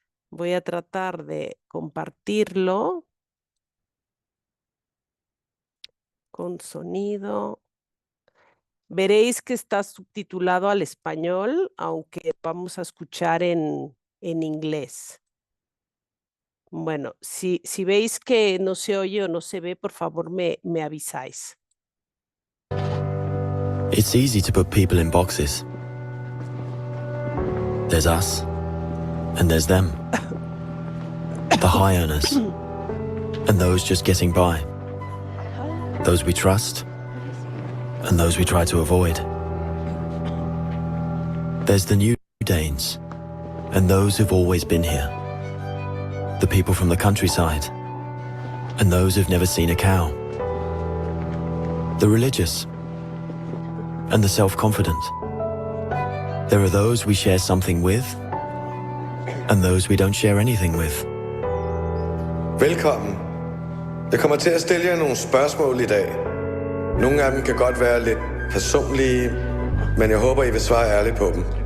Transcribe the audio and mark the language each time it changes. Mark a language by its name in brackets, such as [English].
[Spanish] Voy a tratar de compartirlo con sonido. Veréis que está subtitulado al español, aunque vamos a escuchar en inglés. Bueno, si veis que no se oye o no se ve, por favor me avisáis. [English] It's easy to put people in boxes. There's us, and there's them. The high earners, and those just getting by. Those we trust, and those we try to avoid. There's the new Danes, and those who've always been here. The people from the countryside, and those who've never seen a cow. The religious, and the self-confident. There are those we share something with, and those we don't share anything with. [Danish] Velkommen. Jeg kommer til at stille jer nogle spørgsmål i dag. Nogle af dem kan godt være lidt personlige, men jeg håber, I vil svare ærligt på dem.